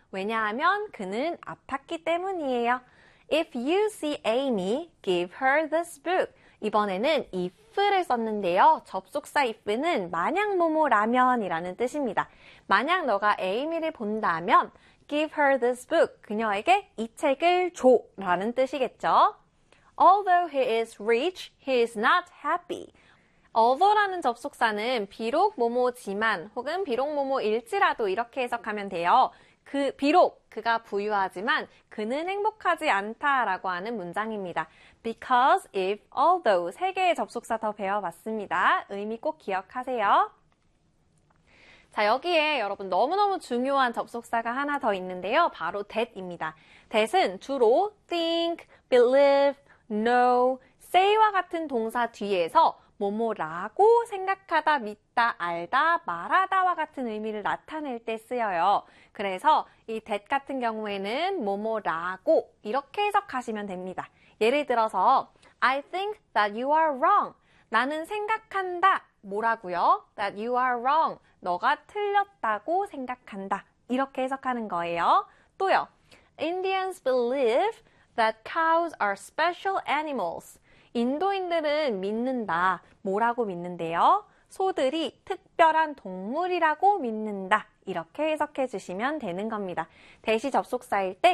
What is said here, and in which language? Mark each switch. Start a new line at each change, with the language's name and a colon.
Korean: 왜냐하면 그는 아팠기 때문이에요.
English: If you see Amy, give her this book.
Korean: 이번에는 if를 썼는데요. 접속사 if는 만약 뭐뭐라면이라는 뜻입니다. 만약 너가 Amy를 본다면,
English: give her this book.
Korean: 그녀에게 이 책을 줘라는 뜻이겠죠.
English: Although he is rich, he is not happy.
Korean: Although라는 접속사는 비록 뭐뭐지만 혹은 비록 뭐뭐일지라도 이렇게 해석하면 돼요. 비록 그가 부유하지만 그는 행복하지 않다라고 하는 문장입니다. Because, if, although 세 개의 접속사 더 배워봤습니다. 의미 꼭 기억하세요. 자, 여기에 여러분 너무너무 중요한 접속사가 하나 더 있는데요. 바로 that입니다. That은 주로 think, believe, know, say와 같은 동사 뒤에서 뭐뭐라고 생각하다, 믿다, 알다, 말하다와 같은 의미를 나타낼 때 쓰여요. 그래서 이 that 같은 경우에는 뭐뭐라고 이렇게 해석하시면 됩니다. 예를 들어서,
English: I think that you are wrong.
Korean: 나는 생각한다. 뭐라고요?
English: That you are wrong.
Korean: 너가 틀렸다고 생각한다. 이렇게 해석하는 거예요. 또요,
English: Indians believe that cows are special animals.
Korean: 인도인들은 믿는다. 뭐라고 믿는데요? 소들이 특별한 동물이라고 믿는다. 이렇게 해석해 주시면 되는 겁니다. 대시 접속사일 때 뭐뭐라고 이렇게 해석해 주시면 된다.